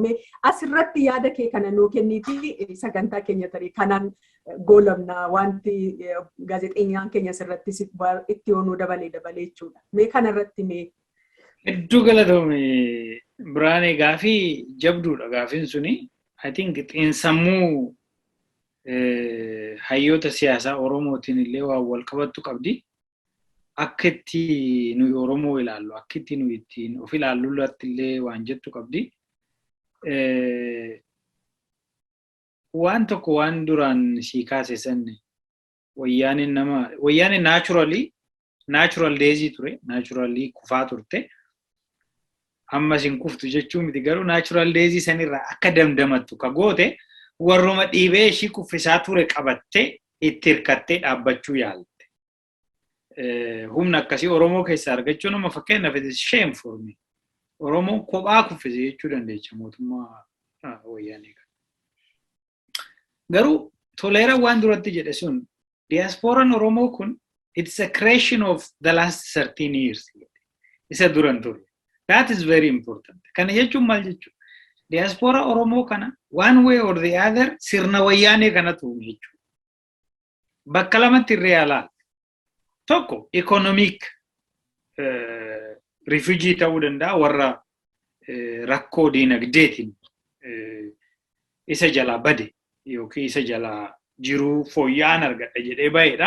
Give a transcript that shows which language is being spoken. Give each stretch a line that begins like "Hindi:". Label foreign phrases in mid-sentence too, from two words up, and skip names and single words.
Oromo: Asirratti yaada kee kana nuu kenniitii sagantaa keenya tarii kanaan goolabna wanti gaazexeenyaan keenya asirratti itti yoonuu dabalee jechuudha. Kanarratti hedduu galatoome Biraanee gaafii jabduudha gaafiin suni.
English: I think
Oromo: xiinsammuu hayyoota siyaasaa Oromootiin illee waan wal qabattu qabdi. Akka itti nuyi Oromoo ilaallu, akka itti nuyi ittiin of ilaallu irratti illee waan jettu qabdi. Waan tokko waan duraan sii kaase sanne wayyaaniin natural deezii ture, naturally kufaa turte. Ammas hin kuftu jechuun miti garuu natural deezii sanirraa akka damdamattu ka goote warruma dhiibee ishii kuffisaa ture qabattee itti hirkattee dhaabbachuu yaalte. Humna akkasii Oromoo keessaa argachuu nama fakkeenyaaf
English: it is shame for me.
Oromo: Oromoon kophaa kuffise jechuu dandeecha mootummaa wayyaanii kana. Garuu toleera waan duratti jedhe sun diasporaan Oromoo kun
English: it's a creation of the last 13 years.
Oromo: Isa duran ture.
English: That is very important.
Oromo: Kana jechuun maal jechuudha? Diaspora Oromoo kana
English: one way or the other
Oromo: sirna wayyaanii kana tuume jechuudha. Bakka lamatti irree alaa. Tokko
English: economic refugee
Oromo: ta'uu danda'a warra rakkoo diinagdeetiin isa jalaa bade yookiin isa jalaa jiruu fooyya'an argadha jedhee baheedha.